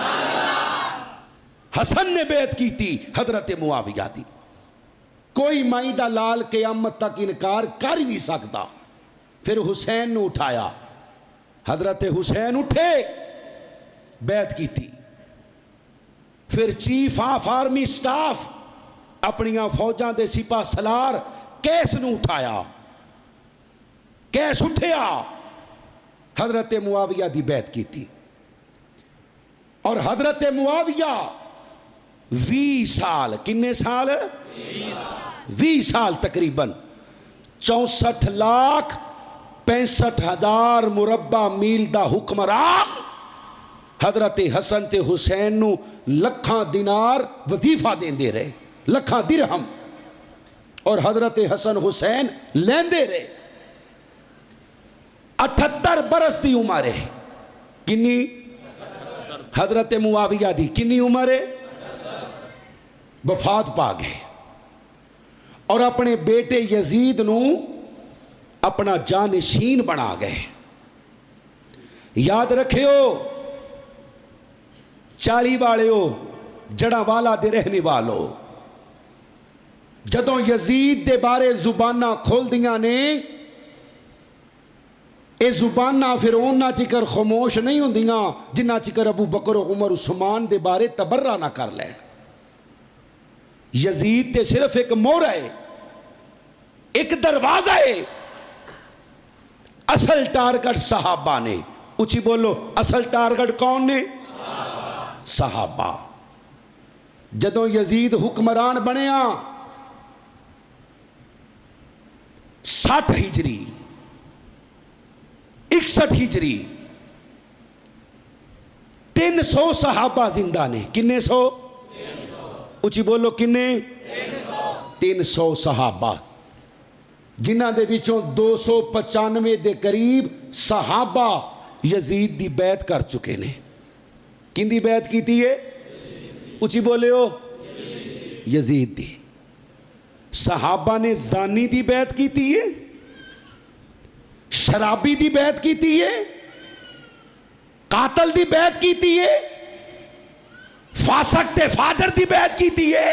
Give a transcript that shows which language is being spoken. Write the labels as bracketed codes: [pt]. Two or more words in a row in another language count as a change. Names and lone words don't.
[ur] حسن نے بیعت کی تھی حضرت معاویہ دی. کوئی [pa] مائی دا لال [ur] قیامت تک انکار کر ہی نہیں سکتا. پھر حسین نے اٹھایا، حضرت حسین اٹھے، بیعت کی تھی. [pa] پھر [en] chief of army staff [pa] اپنیاں فوجاں دے سپاہ سالار کیس نو اٹھایا، کیس اٹھیا، حضرت معاویہ دی [ur] بیعت کی تھی. [pa] اور حضرت معاویہ 20 سال، کنے سال؟ 20 سال تقریباً 64,65,000 مربع میل دا حکمران حضرت حسن تے حسین نو لکھاں دینار وظیفہ دیندے رہے، لکھاں درہم، اور حضرت حسن حسین لیندے رہے. 78 برس دی عمر ہے. کنی؟ حضرت معاویہ دی کنی عمر ہے؟ [ur] وفات پا گئے اور اپنے بیٹے یزید نو اپنا جانشین بنا گئے. [pa] یاد رکھیو 40 والے ہو، جڑا والا دے رہنے والو. جدوں یزید دے بارے زبانہ کھول دیاں نے، اے زبانہ پھر اونا چکر خاموش نہیں ہوندیاں جنہ چکر ابو بکر و عمر عثمان دے بارے تبرہ نہ کر لیں. یزید تے صرف ایک مور ہے، ایک دروازہ ہے. اصل ٹارگٹ صحابہ نے. اچھی بولو، اصل ٹارگٹ کون نے؟ صحابہ. جدوں یزید حکمران بنیا 60 ہجری 61 ہجری 300 صحابہ زندہ نے. کنے 100؟ اچھی بولو کنے؟ 300 صحابہ، جنہ دے وچوں 295 دے قریب صحابہ یزید دی بیعت کر چکے نے. کن دی بیعت کیتی ہے؟ اچھی بولے ہو؟ یزید دی. صحابہ نے زانی دی بیعت کیتی ہے، شرابی دی بیعت کیتی ہے، قاتل دی بیعت کیتی ہے، فاسق تے فاجر دی بیعت کیتی ہے.